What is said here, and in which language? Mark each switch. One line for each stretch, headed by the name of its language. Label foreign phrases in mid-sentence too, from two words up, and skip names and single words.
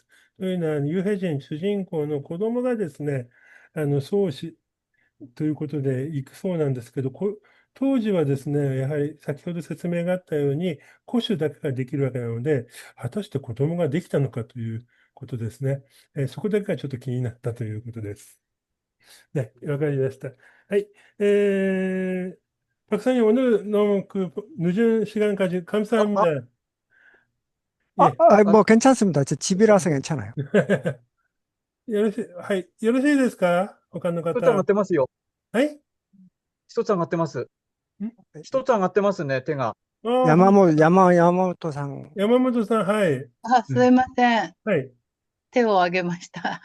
Japanese: というのは、ユーヘジン主人公の子供がですね、相思ということで行くそうなんですけど、当時はですね、やはり先ほど説明があったように、古種だけができるわけなので、果たして子供ができたのかということですね。そこだけがちょっと気になったということです。
Korean: 네, 여기까지 하이, 박사님, 오늘 너무 늦은 시간까지 あ、 감사합니다. 예. あ、 괜찮습니다. 제 집이라서 괜찮아요.
Japanese: よろしいですか他のひとちゃん上が方。ってますよ。はい。ひとちゃん上がってます。んひとちゃん上がってますね、手が。本当だ。
Korean: 야마모토 상.
Japanese: 山本さん、はい。あ、すいません。はい。手を挙げました。